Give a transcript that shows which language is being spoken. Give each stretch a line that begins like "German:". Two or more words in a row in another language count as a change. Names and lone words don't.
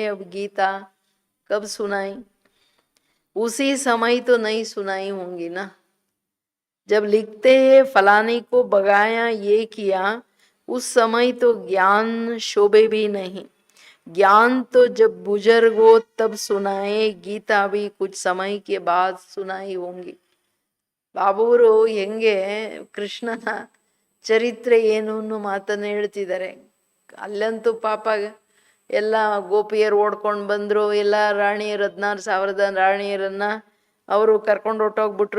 Hindi: अब गीता कब सुनाई, उसी समय तो नहीं सुनाई होंगी ना. जब लिखते हैं फलाने को बगाया ये किया, उस समय तो ज्ञान शोभे भी नहीं. ज्ञान तो जब बुजुर्ग हो तब सुनाए. गीता भी कुछ समय के बाद सुनाई होंगी.
Kannada: ಬಾಬೂರು ಹೆಂಗೆ ಕೃಷ್ಣನ ಚರಿತ್ರೆ ಏನು ಅನ್ನೋ ಮಾತನ್ನು ಹೇಳ್ತಿದ್ದಾರೆ. ಅಲ್ಲಂತೂ ಪಾಪ ಎಲ್ಲ ಗೋಪಿಯರು ಓಡ್ಕೊಂಡು ಬಂದರು, ಎಲ್ಲ ರಾಣಿಯರು 16,000 ರಾಣಿಯರನ್ನ ಅವರು ಕರ್ಕೊಂಡು ಹೊಟ್ಟೋಗ್ಬಿಟ್ರು.